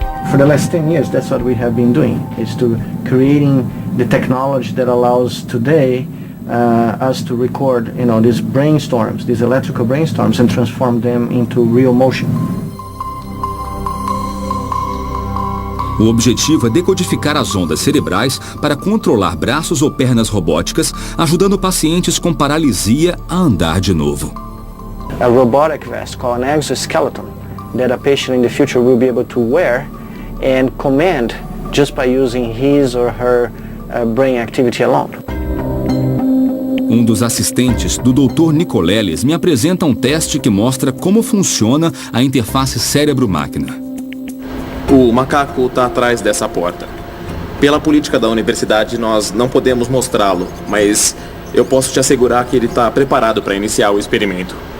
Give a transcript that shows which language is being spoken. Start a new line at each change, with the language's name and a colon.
English: For the last 10 years, that's what we have been doing, is to creating the technology that allows today us to record, these brainstorms, these electrical brainstorms, and transform them into real motion.
Portuguese: O objetivo é decodificar as ondas cerebrais para controlar braços ou pernas robóticas, ajudando pacientes com paralisia a andar de novo.
English: A robotic vest called an exoskeleton that a patient in the future will be able to wear and command just by using his or her brain activity alone.
Portuguese: Um dos assistentes do Dr. Nicoleles me apresenta um teste que mostra como funciona a interface cérebro-máquina. O macaco está atrás dessa porta. Pela política da universidade, nós não podemos mostrá-lo, mas eu posso te assegurar que ele está preparado para iniciar o experimento.